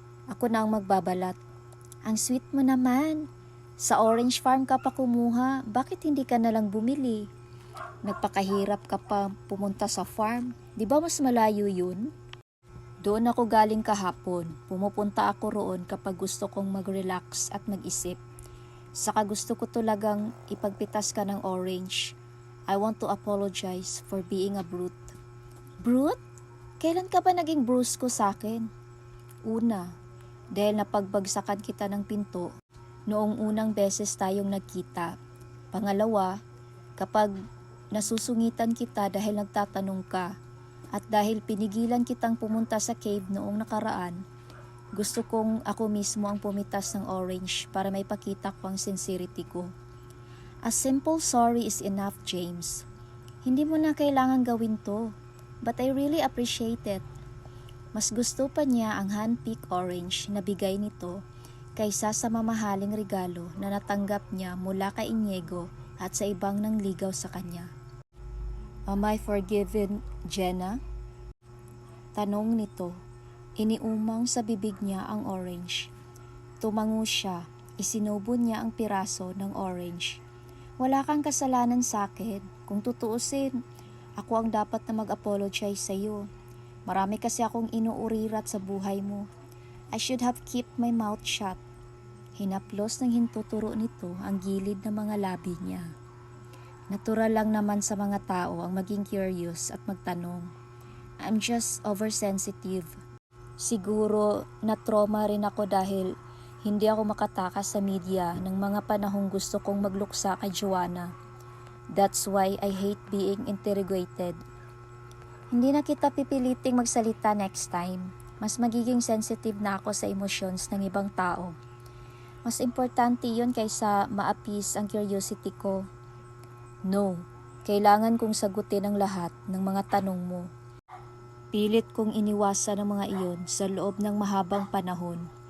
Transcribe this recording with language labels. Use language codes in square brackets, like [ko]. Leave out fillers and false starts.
[tl] Ako na ang magbabalat. Ang sweet mo naman. Sa orange farm ka pa kumuha, bakit hindi ka na lang bumili? Nagpakahirap ka pa pumunta sa farm. Di ba mas malayo yun? Doon ako galing kahapon. Pumupunta ako roon kapag gusto kong mag-relax at mag-isip. Saka gusto ko talagang ipagpitas ka ng orange. [en] I want to apologize for being a brute. [tl] Brute? Kailan ka ba naging brusko sa akin? Una, dahil napagbagsakan kita ng pinto noong unang beses tayong nagkita. Pangalawa, kapag nasusungitan kita dahil nagtatanong ka at dahil pinigilan kitang pumunta sa cave noong nakaraan, gusto kong ako mismo ang pumitas ng orange para may pakita ko ang sincerity ko. [en] A simple sorry is enough, James. [tl] Hindi mo na kailangan gawin to, [en] but I really appreciate it. [tl] Mas gusto pa niya ang hand-picked orange na bigay nito kaysa sa mamahaling regalo na natanggap niya mula kay Inigo at sa ibang nangligaw sa kanya. Am I forgiven, Jenna? Tanong nito. Iniumang sa bibig niya ang orange. Tumango siya. Isinubo niya ang piraso ng orange. Wala kang kasalanan sa akin. Kung tutuusin, ako ang dapat na mag-apologize sa iyo. Marami kasi akong inuurirat sa buhay mo. [en] I should have kept my mouth shut. [tl] Hinaplos ng hintuturo nito ang gilid ng mga labi niya. Natural lang naman sa mga tao ang maging curious at magtanong. [en] I'm just oversensitive. [tl] Siguro na-trauma rin ako dahil hindi ako makatakas sa media ng mga panahong gusto kong magluksa kay Joanna. [en] That's why I hate being interrogated. [tl] Hindi na kita pipiliting magsalita next time. Mas magiging sensitive na ako sa emotions ng ibang tao. Mas importante yun kaysa ma-appease ang curiosity ko. No, kailangan kong sagutin ang lahat ng mga tanong mo. Pilit kong iniwasan ang mga iyon sa loob ng mahabang panahon.